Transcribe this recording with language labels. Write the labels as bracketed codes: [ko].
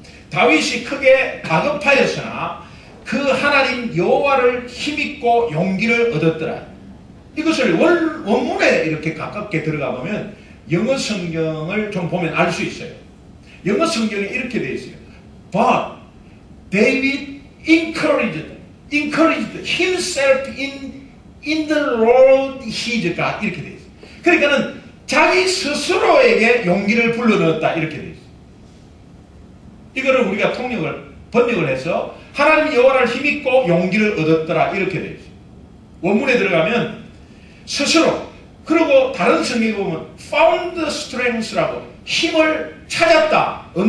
[ko] 다윗이 크게 다급하였으나 그 하나님 여호와를 힘입고 용기를 얻었더라. 이것을 원문에 이렇게 가깝게 들어가 보면 영어 성경을 좀 보면 알 수 있어요. 영어 성경에 이렇게 되어 있어요. [en] But David encouraged himself in the Lord his God. [ko] 이렇게 되어 있어요. 그러니까는 자기 스스로에게 용기를 불러넣었다. 이렇게 되어 있어요. 이거를 우리가 번역을 해서 하나님 여호와를 힘입고 용기를 얻었더라. 이렇게 되어 있어요. 원문에 들어가면 스스로, 그리고 다른 성경에 보면 [en] found strength [ko] 라고 힘을 찾았다.